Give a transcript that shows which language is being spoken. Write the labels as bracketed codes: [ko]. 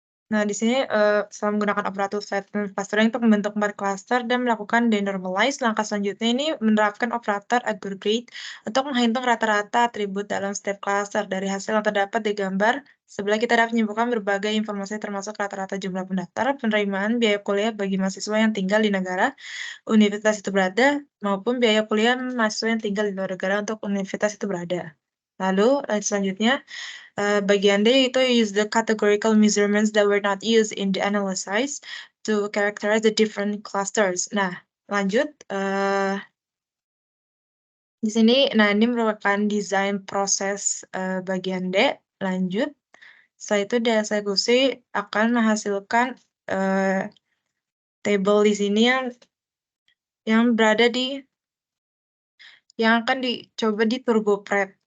[id] Nah, di sini setelah menggunakan operator pattern clustering untuk membentuk 4 cluster dan melakukan denormalize, langkah selanjutnya ini menerapkan operator aggregate untuk menghitung rata-rata atribut dalam setiap cluster. Dari hasil yang terdapat di gambar sebelah kita dapat menyimpulkan berbagai informasi termasuk rata-rata jumlah pendaftar, penerimaan, biaya kuliah bagi mahasiswa yang tinggal di negara universitas itu berada, maupun biaya kuliah mahasiswa yang tinggal di luar negara untuk universitas itu berada. Lalu selanjutnya bagian D itu [en] use the categorical measurements that were not used in the analysis to characterize the different clusters. [id] Nah, lanjut. Di sini, nah ini merupakan desain proses bagian D. Lanjut. Setelah itu dieksekusi akan menghasilkan table di sini yang berada yang akan dicoba di TurboPrep.